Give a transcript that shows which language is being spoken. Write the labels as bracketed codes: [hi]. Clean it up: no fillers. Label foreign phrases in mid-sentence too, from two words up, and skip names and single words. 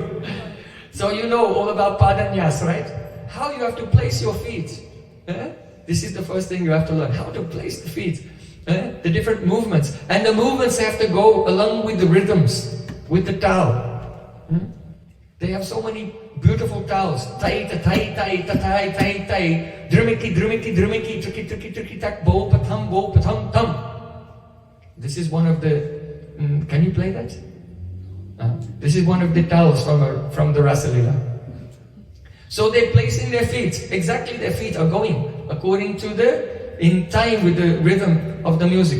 [en] So you know all about Padanyas, right? How you have to place your feet. This is the first thing you have to learn. How to place the feet. The different movements. And the movements have to go along with the rhythms, with the tal. They have so many beautiful tals. Tai, ta, tai, tai, ta, tai, tai, tai. Drumiki, drumiki, drumiki, tuki, tuki, tuki, tak, bo, patam, tam. This is one of the... can you play that? This is one of the tals from the Rasalila. So they're placing their feet. Exactly their feet are going according to in time with the rhythm of the music.